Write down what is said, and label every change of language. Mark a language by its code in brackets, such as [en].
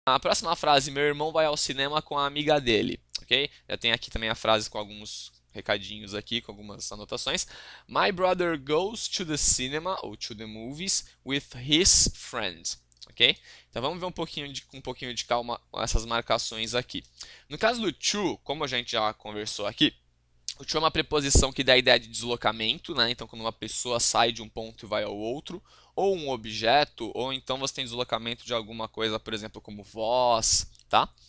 [pt] A próxima frase, meu irmão vai ao cinema com a amiga dele, ok? Já tem aqui também a frase com alguns recadinhos aqui, com algumas anotações. [en] My brother goes to the cinema, [pt] ou [en] to the movies, with his friend, ok? [pt] Então vamos ver com um pouquinho de calma essas marcações aqui. No caso do to, como a gente já conversou aqui, o to é uma preposição que dá a ideia de deslocamento, né? Então, quando uma pessoa sai de um ponto e vai ao outro, ou um objeto, ou então você tem deslocamento de alguma coisa, por exemplo, como voz, tá?